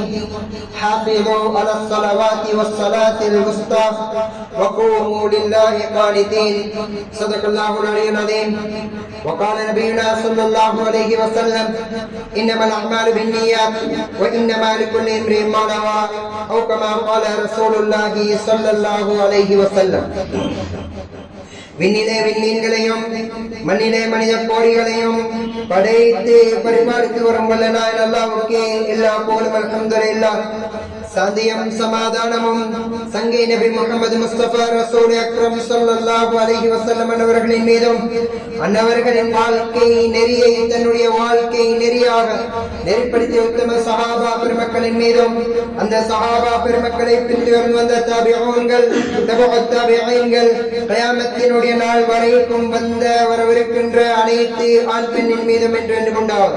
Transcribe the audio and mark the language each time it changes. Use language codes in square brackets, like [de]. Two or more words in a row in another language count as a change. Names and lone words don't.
[ar] حافظوا على الصلوات والصلاة الوسطى وقوموا لله قانتين. صدق الله العلي العظيم. وقال نبينا صلى الله عليه وسلم إنما الأعمال بالنيات وإنما لكل امرئ ما نوى أو كما قال رسول الله صلى الله عليه وسلم. [ta] விண்ணிலே விண்மீன்களையும் மண்ணிலே மனித கோடிகளையும் படைத்து பரிமாறித்து வரும் வல்ல நாயன் அல்லாஹ்வுக்கே எல்லா புகழும் அல்ஹம்துலில்லாஹ். சாந்தியும் சமாதானமும் சங்கை நபி முஹம்மது முஸ்தபா [ar] رسول أكرم صلى الله عليه وسلم [ta] அவர்களின் மீதும் அன்னவர்களின் வாழ்க்கை நெறியை தன்னுடைய வாழ்க்கை நெறியாக நெறிப்படுத்திய உத்தம சஹாபா பெருமக்களின் மீதும் அந்த சஹாபா பெருமக்களை பின்தொடர்ந்து வந்த தாபிஊன்கள் தபஅத் தாபிஈன்கள் கியாமத்தினுடைய நாள் வரைக்கும் வரவிருக்கின்ற அனைத்து ஆண் பெண்ணின் மீதும் என்று கொண்டாடும்.